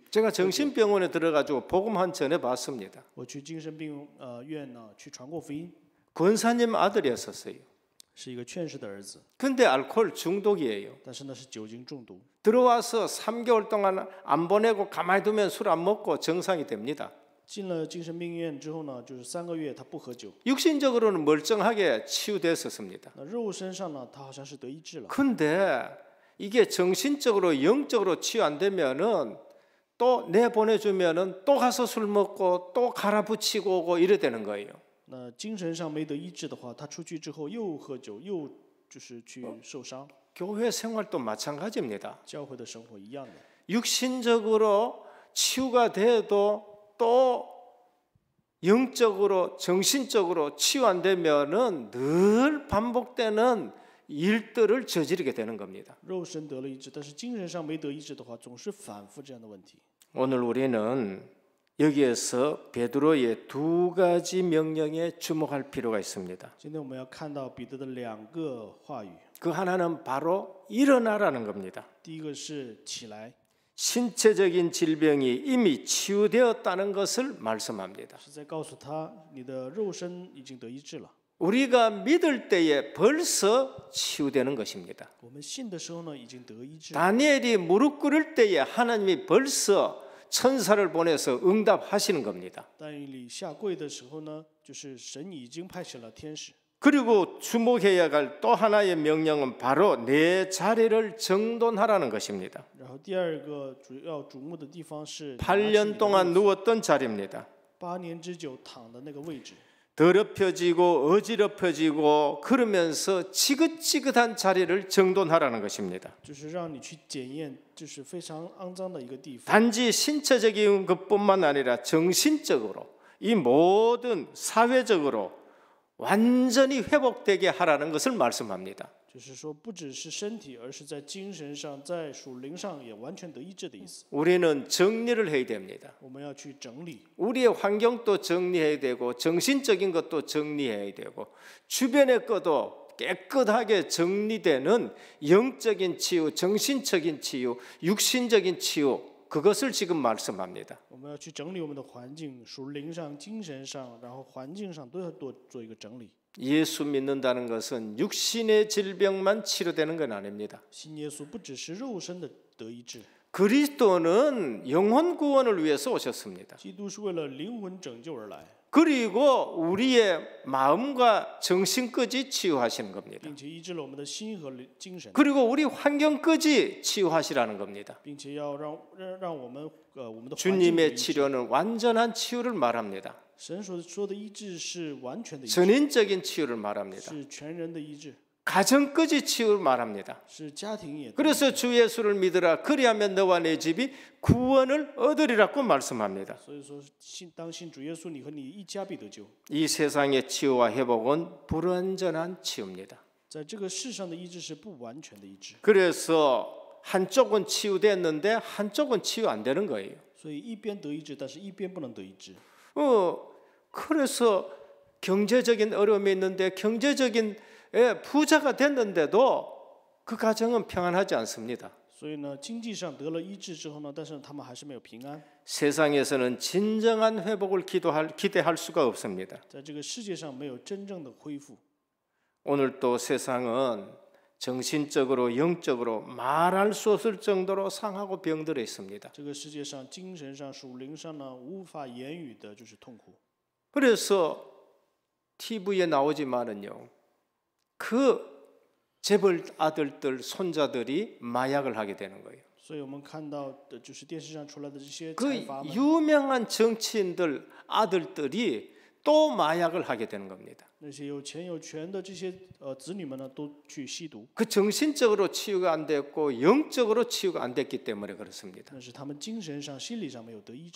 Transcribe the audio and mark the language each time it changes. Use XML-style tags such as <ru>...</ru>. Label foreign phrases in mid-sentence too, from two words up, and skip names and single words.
<ko>제가 정신병원에 들어가지고 복음 한 전해 봤습니다.</ko> <zh>我去精神病院呢，去传过福音，</zh> <ko>권사님 아들이었었어요.</ko> <zh>是一个劝士的儿子，</zh> <ko>근데 알코올 중독이에요.</ko> <zh>但是呢是酒精中毒。</zh> <ko>들어와서 3개월 동안 안 보내고 가만히 두면 술 안 먹고 정상이 됩니다.</ko> <zh>进了精神病院之后呢，就是3个月他不喝酒，</zh> <ko>육신적으로는 멀쩡하게 치유됐었습니다.</ko> <zh>那肉身上呢，他好像是得医治了。</zh> <ko>근데 이게 정신적으로 영적으로 치유 안 되면은 또 내보내주면은 또 가서 술 먹고 또 갈아붙이고 오고 이래 되는 거예요.</ko> <zh>那精神上没得医治的话，他出去之后又喝酒，又就是去受伤。</zh> <ko>교회 생활도 마찬가지입니다.</ko> <zh>教会的生活一样的，</zh> <ko>육신적으로 치유가 돼도 또 영적으로 정신적으로 치유 안 되면은 늘 반복되는 일들을 저지르게 되는 겁니다.</ko> <zh>肉身得了医治，但是精神上没得医治的话，总是反复这样的问题。</zh> <ko>오늘 우리는 여기에서 베드로의 두 가지 명령에 주목할 필요가 있습니다.</ko> <zh>今天我们要看到彼得的2个话语，</zh> <ko>그 하나는 바로 일어나라는 겁니다.</ko> <zh>第一个是起来，</zh> <ko>신체적인 질병이 이미 치유되었다는 것을 말씀합니다.</ko> <zh>是在告诉他你的肉身已经得医治了。</zh> <ko>우리가 믿을 때에 벌써 치유되는 것입니다.</ko> <zh>我们信的时候呢，已经得医治。</zh> <ko>다니엘이 무릎 꿇을 때에 하나님이 벌써 천사를 보내서 응답하시는 겁니다.</ko> <zh>但以理下跪的时候呢，就是神已经派遣了天使。</zh> <ko>그리고 주목해야 할 또 하나의 명령은 바로 내 자리를 정돈하라는 것입니다.</ko> <zh>然后第二个主要瞩目的地方是</zh> <ko>8년 동안 누웠던 자리입니다.</ko> <zh>8 年之久躺的那个位置，</zh> <ko>더럽혀지고 어지럽혀지고 그러면서 지긋지긋한 자리를 정돈하라는 것입니다.</ko> <zh>就是让你去检验，就是非常肮脏的一个地方。</zh> <ko>단지 신체적인 것뿐만 아니라 정신적으로 이 모든 사회적으로 완전히 회복되게 하라는 것을 말씀합니다.</ko> <zh>就是说，不只是身体，而是在精神上、在属灵上也完全得医治的意思。</zh> <ko>우리는 정리를 해야 됩니다.</ko> <zh>我们要去整理，</zh> <ko>우리의 환경도 정리해야 되고 정신적인 것도 정리해야 되고 주변의 것도 깨끗하게 정리되는 영적인 치유, 정신적인 치유, 육신적인 치유 그것을 지금 말씀합니다.</ko> <zh>我们要去整理我们的环境，属灵上、精神上，然后环境上都要多做一个整理。</zh> <ko>예수 믿는다는 것은 육신의 질병만 치료되는 건 아닙니다.</ko> <zh>信耶稣不只是肉身的得医治，</zh> <ko>그리스도는 영혼 구원을 위해서 오셨습니다.</ko> <zh>基督是为了灵魂拯救而来，</zh> <ko>그리고 우리의 마음과 정신까지 치유하시는 겁니다.</ko> <zh>并且医治了我们的心和精神，</zh> <ko>그리고 우리 환경까지 치유하시라는 겁니다.</ko> <zh>并且要让我们我们的环境得</zh> <ko>주님의</ko> <zh>医治。</zh> <ko>치료는 완전한 치유를 말합니다.</ko> <zh>神所说的医治是完全的医治，</zh> <ko>전인적인 치유를 말합니다.</ko> <zh>是全人的医治，</zh> <ko>가정까지 치유를 말합니다.</ko> <zh>是家庭也得医治。</zh> <ko>그래서 주 예수를 믿으라 그리하면 너와 내 집이 구원을 얻으리라고 말씀합니다.</ko> <zh>所以说，当信主耶稣，你和你一家必得救。</zh> <ko>이 세상의 치유와 회복은 불완전한 치유입니다.</ko> <zh>在这个世上的医治是不完全的医治，</zh> <ko>그래서 한쪽은 치유됐는데 한쪽은 치유 안 되는 거예요.</ko> <zh>所以一边得医治，但是一边不能得医治。</zh> <ko>그래서 경제적인 어려움이 있는데 경제적인 부자가 됐는데도 그 가정은 평안하지 않습니다.</ko> <zh>所以呢，经济上得了医治之后呢，但是他们还是没有平安。</zh> <ko>세상에서는 진정한 회복을 기대할 수가 없습니다.</ko> <zh>在这个世界上没有真正的恢复。</zh> <ko>오늘 또 세상은 정신적으로 영적으로 말할 수 없을 정도로 상하고 병들어 있습니다.</ko> <zh>这个世界上精神上、属灵上呢，无法言语的就是痛苦。</zh> <ko>그래서 TV에 나오지만은요, 그 재벌 아들들, 손자들이 마약을 하게 되는 거예요.</ko> <zh>所以我们看到的就是电视上出来的这些 그 财阀们，</zh> <ko>유명한 정치인들 아들들이 또 마약을 하게 되는 겁니다.</ko> <zh>那些有钱有权的这些子女们呢，都去吸毒，</zh> <ko>그 정신적으로 치유가 안 됐고 영적으로 치유가 안 됐기 때문에 그렇습니다.</ko> <zh>那是他们精神上、心理上没有得医治。</zh>